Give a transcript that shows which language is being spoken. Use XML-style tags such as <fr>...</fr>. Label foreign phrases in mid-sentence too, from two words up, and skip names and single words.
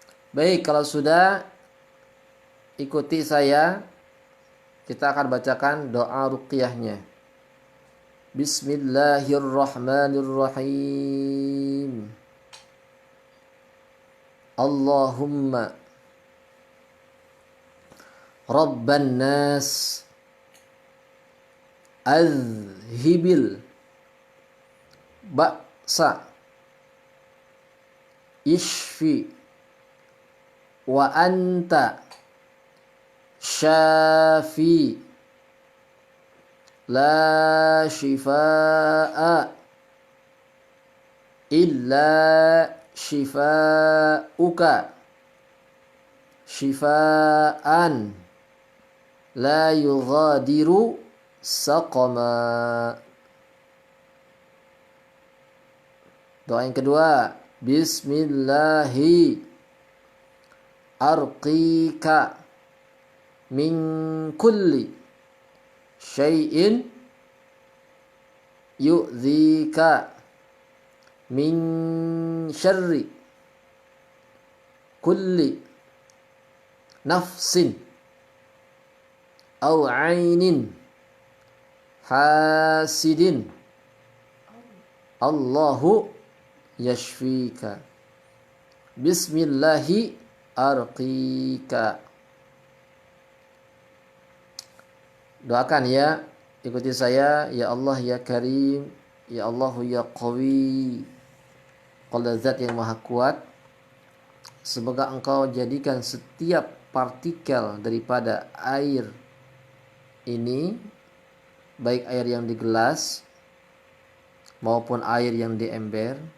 <id>Baik, kalau sudah ikuti saya, kita akan bacakan doa ruqyahnya.</id> <ar>بسم الله الرحمن الرحيم. اللهم رب الناس أذهب البأس اشف وأنت الشافي لا شفاء إلا شفاؤك شفاء لا يغادر سقما.</ar> <id>Doa yang kedua,</id> <ar>بسم الله أرقيك من كل شيء يؤذيك من شر كل نفس أو عين حاسد الله يشفيك. بسم الله أرقيك.</ar> <id>Doakan ya, ikuti saya.</id> <ar>يا الله يا كريم، يا الله يا قوي,</ar> <id>Qala Zat yang maha kuat, semoga engkau jadikan setiap partikel daripada air ini, baik air yang di gelas maupun air yang di ember,</id>